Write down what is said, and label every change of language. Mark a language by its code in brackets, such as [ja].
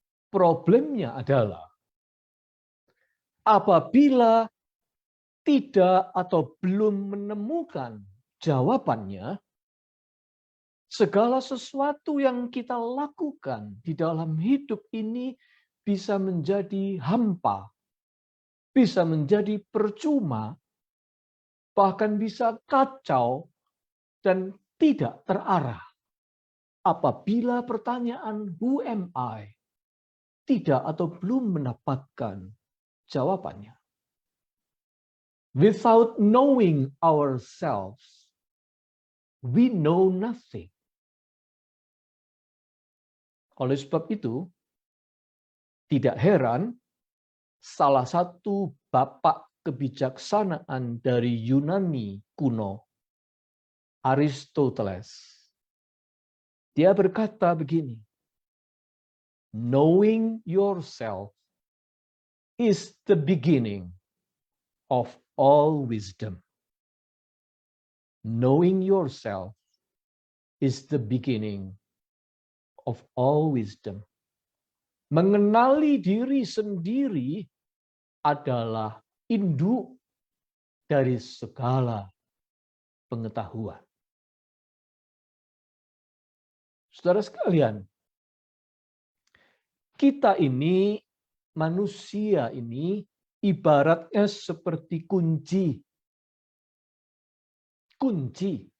[id] Problemnya adalah apabila tidak atau belum menemukan jawabannya, segala sesuatu yang kita lakukan di dalam hidup ini bisa menjadi hampa, bisa menjadi percuma, bahkan bisa kacau dan tidak terarah. Apabila pertanyaan [en] who am I [id] tidak atau belum mendapatkan jawabannya. [en] Without knowing ourselves, we know nothing. [id] Oleh sebab itu, tidak heran salah satu bapak kebijaksanaan dari Yunani kuno, Aristoteles, dia berkata begini, [en] knowing yourself is the beginning of all wisdom. Knowing yourself is the beginning of all wisdom. [id] Mengenali diri sendiri adalah induk dari segala pengetahuan. Saudara sekalian, kita ini, manusia ini, ibaratnya seperti kunci. Kunci